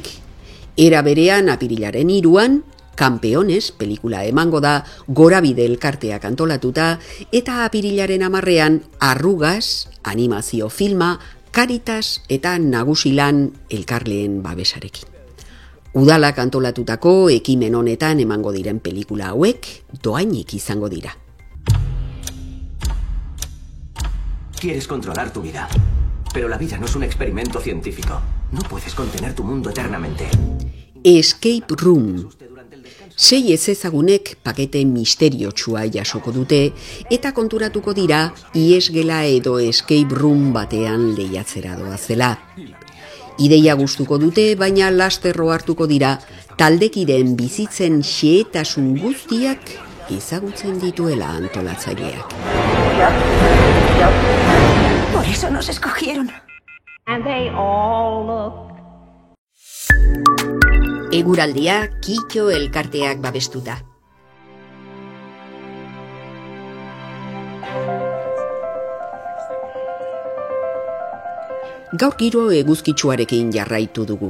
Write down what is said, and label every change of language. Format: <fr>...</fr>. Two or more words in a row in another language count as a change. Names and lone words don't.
<eu>Era berean apirilaren 3an Campeones pelikula emango da Gorabide elkarteak antolatuta eta apirilaren 10ean Arrugas animazio filma Caritas eta Nagusilan elkarleen babesarekin. Udalak antolatutako ekimen honetan emango diren pelikula hauek doainik izango dira.</eu> <es>Quieres controlar tu vida, pero la vida no es un experimento científico. No puedes contener tu mundo eternamente. Escape Room.</es> <eu>6 ezezagunek pakete misteriotsua jasoko dute eta konturatuko dira iesgela edo</eu> <en>escape room</en> <eu>batean lehiatzera doazela. Ideia gustuko dute, baina lasterro hartuko dira taldekideen bizitzen xehetasun guztiak ezagutzen dituela antolatzaileak.</eu> <es>Por eso nos escogieron.</es> <en>And they all look.</en> <eu>Eguraldia Kitxo elkarteak babestuta. Gaur giro eguzkitsuarekin jarraitu dugu.</eu>